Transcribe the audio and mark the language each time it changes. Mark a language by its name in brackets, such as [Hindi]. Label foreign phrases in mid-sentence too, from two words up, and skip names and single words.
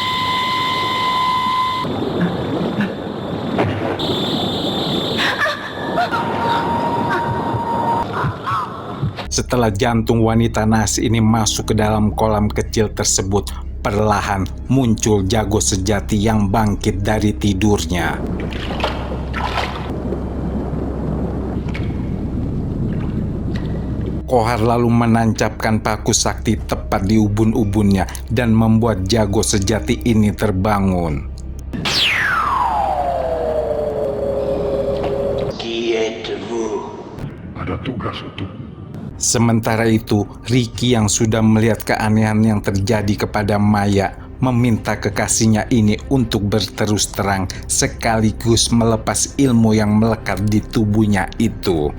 [Indonesian] Setelah jantung wanita naas ini masuk ke dalam kolam kecil tersebut, perlahan muncul jago sejati yang bangkit dari tidurnya. Kohar lalu menancapkan paku sakti tepat di ubun-ubunnya dan membuat jago sejati ini terbangun. [French] Qui êtes-vous? [Indonesian] Ada tugas untuk Sementara itu, Ricky yang sudah melihat keanehan yang terjadi kepada Maya meminta kekasihnya ini untuk berterus terang sekaligus melepas ilmu yang melekat di tubuhnya itu.